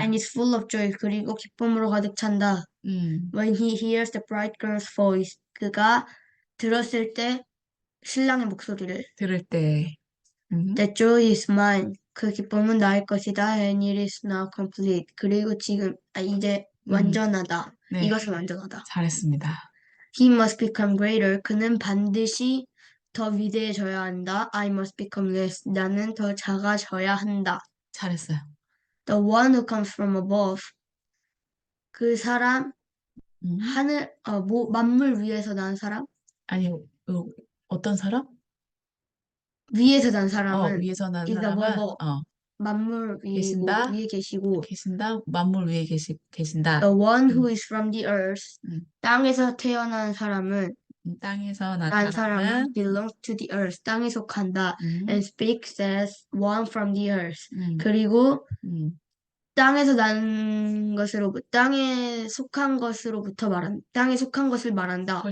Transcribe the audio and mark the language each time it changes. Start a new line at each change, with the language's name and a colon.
English: And is full of joy.
Korean: 그리고 기쁨으로 가득 찬다.
English: When he hears the bridegroom's voice.
Korean: 그가 들었을 때 신랑의 목소리를 들을 때.
English: The joy is mine.
Korean: 그 기쁨은 나의 것이다.
English: And it is now complete.
Korean: 그리고 지금 이제 완전하다. 네. 이것은 완전하다. 잘했습니다.
English: He must become greater.
Korean: 그는 반드시 더 위대해져야 한다.
English: I must become less.
Korean: 나는 더 작아져야 한다. 잘했어요.
English: The one who comes from above.
Korean: 그 사람 음. 만물 위에서 난 사람? 아니, 어떤 사람? 위에서 난 사람은 위에서 난
English: is
Korean: 사람은
English: above
Korean: 만물 계신다. 위에 계시고 계신다. 만물 위에 계신다.
English: the one who is from the earth 음.
Korean: 땅에서 태어난 사람은 땅에서 난 난 사람은 사람은
English: belongs to the earth
Korean: 땅에 속한다
English: and speaks as one from the earth
Korean: 그리고 땅에서 난 것으로 땅에 속한 것으로부터 땅에 속한 것을 말한다.